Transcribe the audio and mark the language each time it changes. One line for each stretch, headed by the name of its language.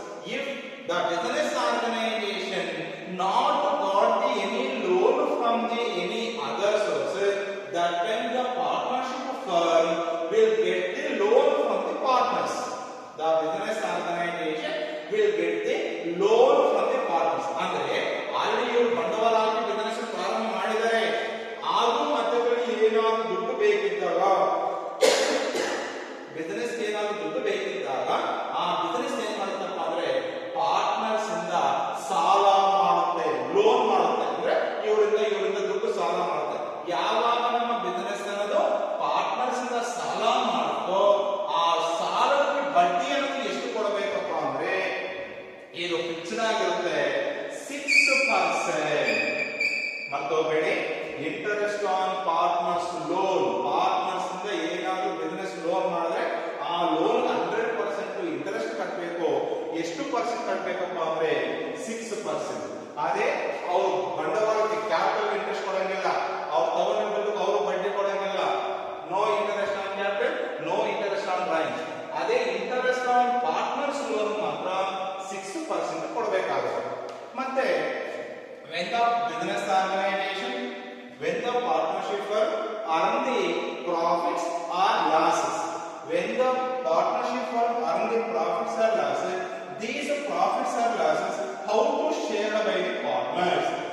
English: If the business organization not got the any loan from the any other sources, that time the partnership firm will get the loan from the partners. The business organization will get the loan from the partners.
Kannada: ಅಂದ್ರೆ already ಇವರು ಬಂಡವಾಳ ಹಾಕಿ business ಪ್ರಾರಂಭ ಮಾಡಿದ್ದಾರೆ, ಆಗೂ ಮಧ್ಯದಲ್ಲಿ ಏನಾದರೂ ದುಡ್ಡು ಬೇಕಿದ್ದಾಗ, business ಏನಾದರೂ ದುಡ್ಡು ಬೇಕಿದ್ದಾಗ ಆ ಬಿಸಿನೆಸ್ ಏನ್ ಮಾಡುತ್ತಪ್ಪ ಅಂದ್ರೆ ಪಾರ್ಟ್ನರ್ಸ್ ಇಂದ ಸಾಲ ಮಾಡುತ್ತೆ, ಲೋನ್ ಮಾಡುತ್ತೆ. ಅಂದ್ರೆ ಇವರಿಂದ ದುಡ್ಡು ಸಾಲ ಮಾಡುತ್ತೆ. ಯಾವಾಗ ನಮ್ಮ ಬಿಸಿನೆಸ್ ಅನ್ನೋದು ಪಾರ್ಟ್ನರ್ಸ್ ಇಂದ ಸಾಲ ಮಾಡುತ್ತೋ ಆ ಸಾಲಕ್ಕೆ ಬಡ್ಡಿ ಅನ್ನೋದು ಎಷ್ಟು ಕೊಡಬೇಕಪ್ಪ ಅಂದ್ರೆ ಇದು ಫಿಕ್ಸ್ಡ್ ಆಗಿರುತ್ತೆ, 6%. ಮತ್ತೊಬ್ಬಳಿ interest on partners loan, partners ಇಂದ ಏನಾದರೂ ಬಿಸಿನೆಸ್ ಲೋನ್ ಮಾಡಿದ್ರೆ ಆ ಲೋನ್ 100% ಇಂಟರೆಸ್ಟ್ ಕಟ್ಟಬೇಕು. ಎಷ್ಟು ಪರ್ಸೆಂಟ್ ಕಟ್ಟಬೇಕಪ್ಪ ಅಂದ್ರೆ 6%. ಅದೇ ಅವ್ರು ಬಂಡವಾಳಕ್ಕೆ ಕ್ಯಾಪಿಟಲ್ ಇಂಟ್ರೆಸ್ಟ್ ಕೊಡಂಗಿಲ್ಲ, ಅವ್ರು ತಗೊಂಡಿದ್ದಕ್ಕೆ ಅವರು ಬಡ್ಡಿ ಕೊಡಂಗಿಲ್ಲ.
English: No interest on capital, no interest on drawing.
Kannada: ಅದೇ ಇಂಟರೆಸ್ಟ್ ಆನ್ ಪಾರ್ಟ್ನರ್ಸ್ ಲೋನ್ ಮಾತ್ರ 6% ಕೊಡಬೇಕಾಗುತ್ತೆ.
English: ಮತ್ತೆ when the business organization, when the partnership firm earn the profits or losses, when the partnership firm earn the profits or losses, these profits or losses how to share by the partners.